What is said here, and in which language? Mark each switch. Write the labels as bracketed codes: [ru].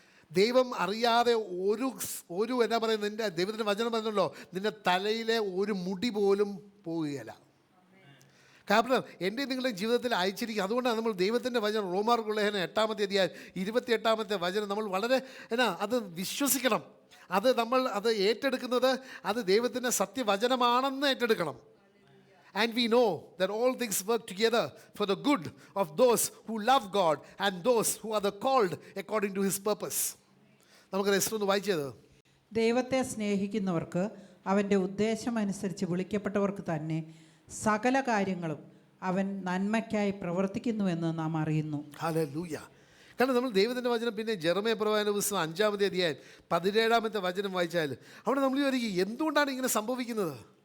[ml] ദൈവം അറിയാതെ ഒരു എന്നാ പറയുന്നത്, നിൻ്റെ ദൈവത്തിൻ്റെ വചനം പറഞ്ഞല്ലോ, നിൻ്റെ തലയിലെ ഒരു മുടി പോലും പോവുകയില്ല. കാരണം എൻ്റെ നിങ്ങളുടെ ജീവിതത്തിൽ അയച്ചിരിക്കുക. അതുകൊണ്ടാണ് നമ്മൾ ദൈവത്തിൻ്റെ വചനം റോമാർക്കുള്ള 8-ാമത്തെ അധ്യായം 28-ാമത്തെ വചനം നമ്മൾ വളരെ അത് വിശ്വസിക്കണം. അത് ഏറ്റെടുക്കുന്നത് അത് ദൈവത്തിൻ്റെ സത്യവചനമാണെന്ന് ഏറ്റെടുക്കണം. [en] And we know that all things work together for the good of those who love God and those who are the called according to His purpose. [ml] നമുക്ക് റെസ്റ്റ് ഒന്ന് വായിച്ചത്. ദൈവത്തെ സ്നേഹിക്കുന്നവർക്ക് അവൻ്റെ ഉദ്ദേശമനുസരിച്ച് വിളിക്കപ്പെട്ടവർക്ക് തന്നെ സകല കാര്യങ്ങളും അവൻ നന്മയ്ക്കായി പ്രവർത്തിക്കുന്നുവെന്ന് നാം അറിയുന്നു. ഹല്ലേലൂയ. കാരണം നമ്മൾ ദൈവത്തിൻ്റെ വചനം പിന്നെ ജെറമ്യാ പ്രവാചകന്റെ പുസ്തകം 5-ാമത്തെ അധ്യായം 17-ാമത്തെ വചനം വായിച്ചാൽ അവിടെ നമ്മൾ വിചാരിക്കും എന്തുകൊണ്ടാണ് ഇങ്ങനെ സംഭവിക്കുന്നത്?